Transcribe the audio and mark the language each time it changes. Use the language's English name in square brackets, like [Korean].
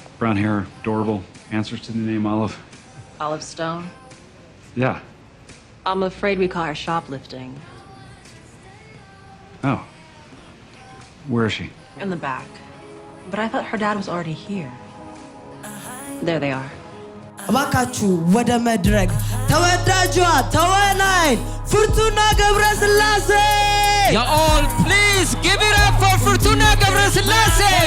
[English] Brown hair, adorable, answers to the name Olive. Olive Stone? Yeah. I'm afraid we caught her shoplifting. Oh. Where is she? In the back. But I thought her dad was already here. There they are. [Amharic] እባካችሁ ወደ መድረክ ተወዳጇ ተዋናይ ፍርቱና ገብረስላሴ [English] Y'all please give it up for Fortuna ገብረስላሴ